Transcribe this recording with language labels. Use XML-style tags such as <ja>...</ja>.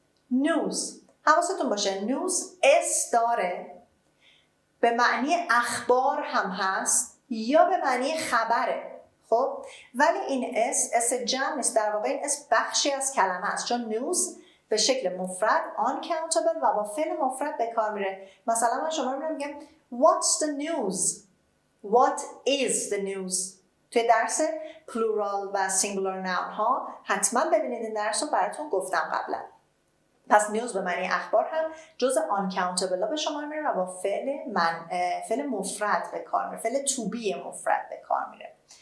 <fa>نیوز حواستون باشه نیوز اس داره، به معنی اخبار هم هست یا به معنی خبره. خب ولی این اس جمع نیست، در واقع این اس بخشی از کلمه است، چون نیوز به شکل مفرد uncountable و با فعل مفرد به کار میره. مثلا من شما رو میگم</fa> <en>what's the news، what is the news.</en> <fa>توی درس plural و singular noun ها حتما ببینید این درس رو براتون گفتم قبلا. پس نیوز به معنی اخبار هم جز uncountable ها به شما میره و با فعل مفرد به کار میره، فعل to be مفرد به کار میره.</fa>